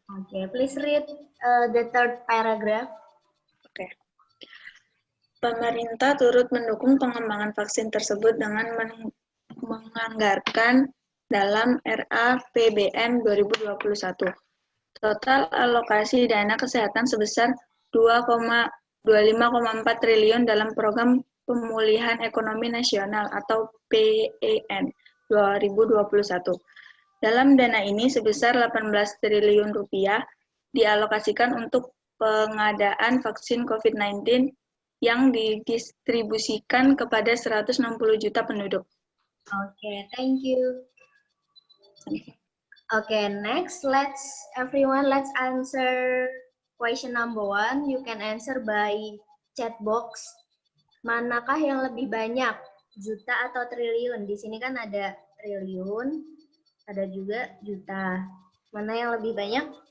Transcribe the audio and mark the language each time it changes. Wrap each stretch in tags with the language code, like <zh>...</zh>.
<en>Okay, please read the third paragraph.</en> <id>Oke. Pemerintah turut mendukung pengembangan vaksin tersebut dengan menganggarkan dalam RAPBN 2021. Total alokasi dana kesehatan sebesar 25,4 triliun dalam program Pemulihan Ekonomi Nasional atau PEN 2021. Dalam dana ini sebesar 18 triliun rupiah dialokasikan untuk pengadaan vaksin COVID-19 yang didistribusikan kepada 160 juta penduduk.</id> <en>Okay, thank you. Okay, next, let's answer question number 1. You can answer by chat box.</en> <id>Manakah yang lebih banyak, juta atau triliun? Di sini kan ada triliun, ada juga juta. Mana yang lebih banyak?</id>